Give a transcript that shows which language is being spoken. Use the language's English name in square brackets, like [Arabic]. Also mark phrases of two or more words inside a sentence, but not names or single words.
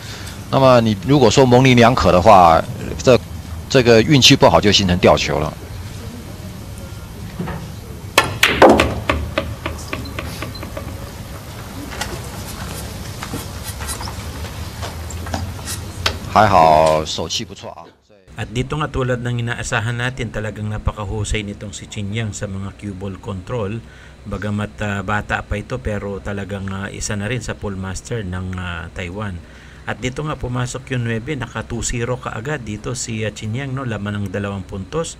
[Chinese] 那么你如果说模棱两可的话，这个运气不好就形成吊球了。还好手气不错啊。 [Filipino] At dito nga tulad ng inaasahan natin talagang napakahusay nitong si Qingyang sa mga [English] cue ball control. [Filipino] Bagamat bata pa ito pero talagang isa na rin sa [English] pole master [Filipino] ng Taiwan. At dito nga pumasok yung 9, naka 2-0 kaagad dito si Qingyang no, laman ng 2 puntos.